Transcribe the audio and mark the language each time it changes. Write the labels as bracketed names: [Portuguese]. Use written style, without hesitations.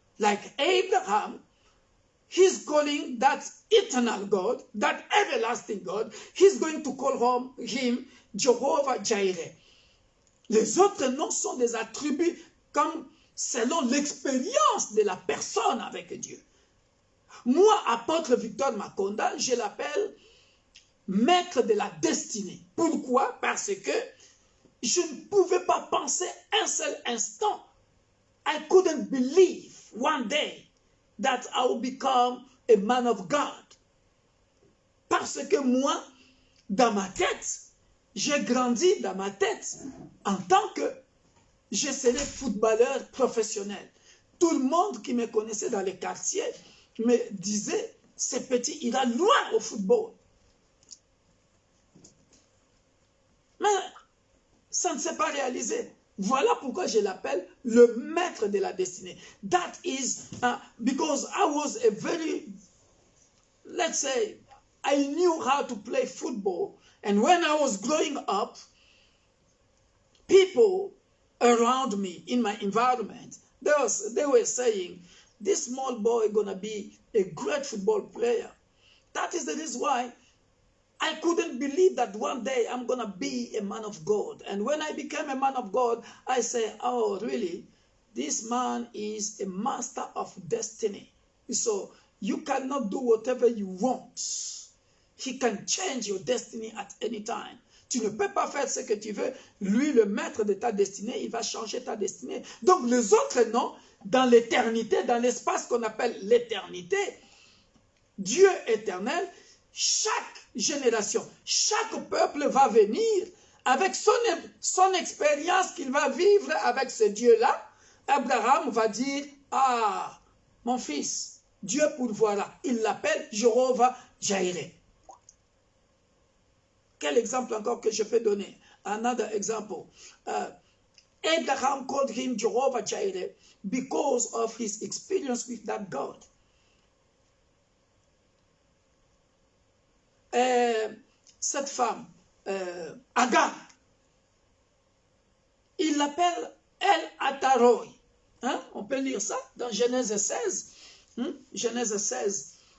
[English] Like Abraham, he's calling that eternal God, that everlasting God, he's going to call him Jehovah Jireh. [French] Les autres noms sont des attributs comme selon l'expérience de la personne avec Dieu. Moi, apôtre Victor Makonda, je l'appelle maître de la destinée. Pourquoi? Parce que je ne pouvais pas penser un seul instant. I couldn't believe one day that I would become a man of God. Parce que moi, dans ma tête, j'ai grandi dans ma tête en tant que je serais footballeur professionnel. Tout le monde qui me connaissait dans les quartiers me disait, ce petit ira loin au football. Mais ça ne s'est pas réalisé. Voilà pourquoi je l'appelle le maître de la destinée. [English] That is because I was a very, let's say, I knew how to play football. And when I was growing up, people around me in my environment, they were saying, this small boy is going to be a great football player. That is the reason why I couldn't believe that one day I'm going to be a man of God. And when I became a man of God, I say, oh, really? This man is a master of destiny. So you cannot do whatever you want. He can change your destiny at any time. [French] Tu ne peux pas faire ce que tu veux. Lui, le maître de ta destinée, il va changer ta destinée. Donc les autres noms, dans l'éternité, dans l'espace qu'on appelle l'éternité, Dieu éternel, chaque génération, chaque peuple va venir avec son expérience qu'il va vivre avec ce Dieu-là. Abraham va dire, ah, mon fils, Dieu pourvoira. Il l'appelle Jehovah Jireh. Quel exemple encore que je peux donner? [English] Another example. Abraham called him Jehovah Jireh because of his experience with that God. [French] Cette femme, Agar, il l'appelle El Ataroy. Hein? On peut lire ça dans Genèse 16. Genèse 16.